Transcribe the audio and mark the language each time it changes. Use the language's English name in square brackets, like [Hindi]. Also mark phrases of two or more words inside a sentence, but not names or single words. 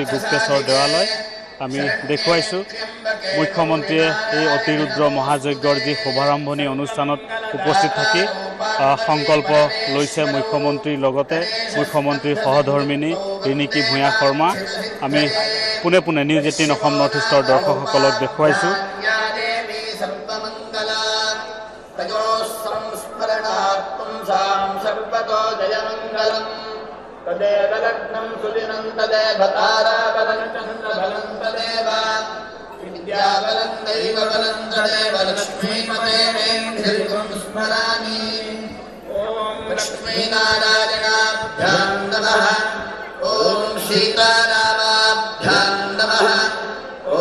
[Assamese] গুপ্তেশ্বৰ দেৱালয় আমি দেখুৱাইছোঁ মুখ্যমন্ত্ৰীয়ে এই অতি ৰুদ্ৰ মহাযজ্ঞৰ যি শুভাৰম্ভণি অনুষ্ঠানত উপস্থিত থাকি সংকল্প লৈছে মুখ্যমন্ত্ৰীৰ লগতে মুখ্যমন্ত্ৰীৰ সহধৰ্মিনী ৰেণিকী ভূঞা শৰ্মা আমি পোনে পোনে নিউজ 18 অসম নৰ্থ ইষ্টৰ দৰ্শকসকলক দেখুৱাইছোঁ [Sanskrit] तदेव लग्नं सुदिनं तदेव ताराबलं चन्द्रबलं तदेव विद्याबलं दैवबलं तदेव लक्ष्मीपतेन्द्रियं स्मरामि ॐ लक्ष्मीनारायणाभ्यां नमः ॐ सीतारामाभ्यां नमः ॐ